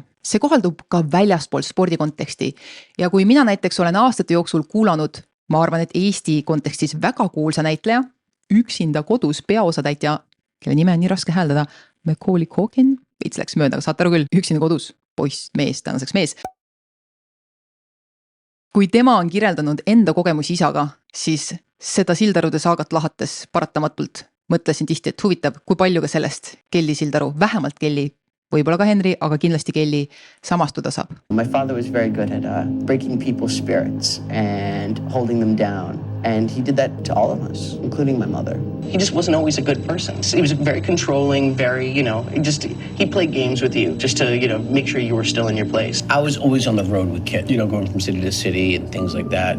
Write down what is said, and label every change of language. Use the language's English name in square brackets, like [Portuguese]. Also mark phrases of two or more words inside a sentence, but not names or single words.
[Estonian] See kohaldub ka väljaspool spordi konteksti ja kui mina näiteks olen aastate jooksul kuulanud, ma arvan, et Eesti kontekstis väga kuulsa näitleja, üksinda kodus peaosatäitja, kelle nime on nii raske hääldada, Macaulay Culkin, veits läks mööda, aga saate aru küll, üksinda kodus, poiss, mees, tänaseks mees. Kui tema on kirjeldanud enda kogemusi isaga, siis seda Sildarude saagat lahates paratamatult mõtlesin tihti, et huvitav, kui palju ka sellest Kelly Sildaru, vähemalt Kelly, võib-olla ka Henry, aga kindlasti Kelly samastuda saab. [English] My father was very good at breaking people's spirits and holding them down. And he did that to all of us, including my mother. He just wasn't always a good person. He was very controlling, very, he played games with you just to, make sure you were still in your place. I was always on the road with kids, going from city to city and things like that.